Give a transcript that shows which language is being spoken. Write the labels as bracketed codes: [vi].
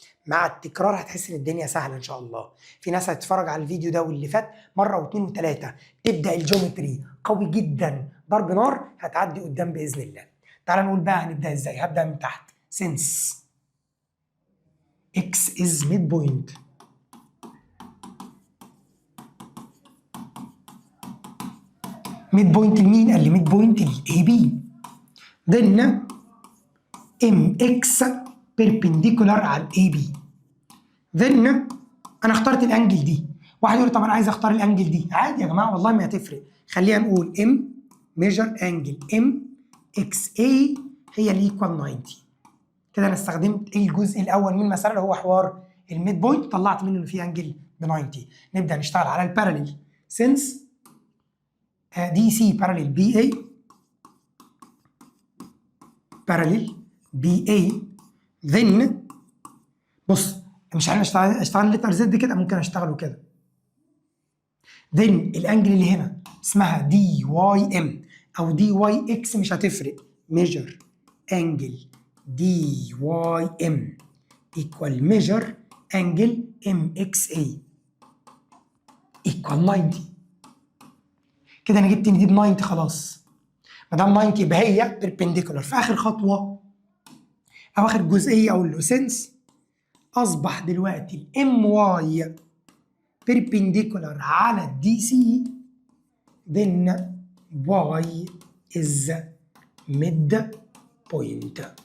[ar] مع التكرار هتحس ان الدنيا سهله ان شاء الله. في ناس هتتفرج على الفيديو ده واللي فات مره واثنين وثلاثه، تبدا الجيومتري قوي جدا ضرب نار، هتعدي قدام باذن الله. تعال نقول بقى هنبدا ازاي. هبدا من تحت. سنس [en] x is midpoint. [ar] midpoint لمين؟ قال لي midpoint لل AB. [en] then mx perpendicular [ar] على ال AB. then انا اخترت الانجل دي. واحد يقول لي طب انا عايز اختار الانجل دي. عادي يا جماعه والله ما هتفرق. خلينا نقول m [en] measure angle mxa [ar] هي اللي [en] equal 90. [ar] كده انا استخدمت الجزء الاول من المساله اللي هو حوار الميد بوينت، طلعت منه ان في انجل ب 90. نبدا نشتغل على الباراليل. [en] since DC parallel BA parallel BA then [ar] بص مش هنشتغل لتر زد كده، ممكن اشتغله كده. then الانجل اللي هنا اسمها دي واي ام او دي واي اكس مش هتفرق. [en] measure angle دي Y M equal measure angle MXA equal 90. [ar] كده انا جبت ان دي ب 90 خلاص. ما دام 90 يبقى هي perpendicular. في اخر خطوه او اخر جزئيه اقول له since اصبح دلوقتي الام واي perpendicular على الدي سي [en] then y is midpoint.